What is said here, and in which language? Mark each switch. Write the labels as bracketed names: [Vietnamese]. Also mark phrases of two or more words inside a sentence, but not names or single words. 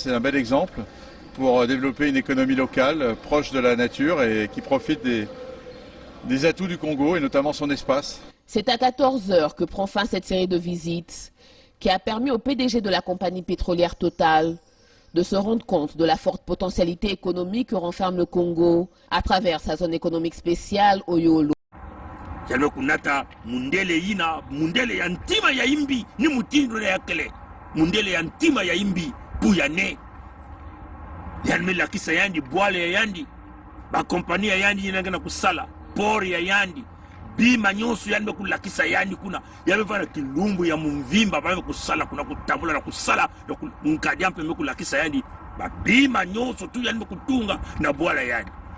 [French] C'est un bel exemple pour développer une économie locale proche de la nature et qui profite des atouts du Congo et notamment son espace. C'est à 14 h que prend fin cette série de visites qui a permis au PDG de la compagnie pétrolière Total de se rendre compte de la forte potentialité économique que renferme le Congo à travers sa zone économique spéciale Oyolo. [Kituba (Democratic Republic of Congo)] Yalme kunata mundele ina mundele ya ntima ya imbi ni mutindo ya kele mundele ya ntima ya imbi Pouyanné yalme la kisa yandi bwale ya yandi ba kompania yandi inangana kusala pori ya yandi bima nyonso yalme kulakisa yandi kuna yalme vana kilumbu ya mumvimba bame kusala kuna kutambula na kusala nkadi ampe me kulakisa yandi ba bima nyonso tu yalme kutunga na bwala yandi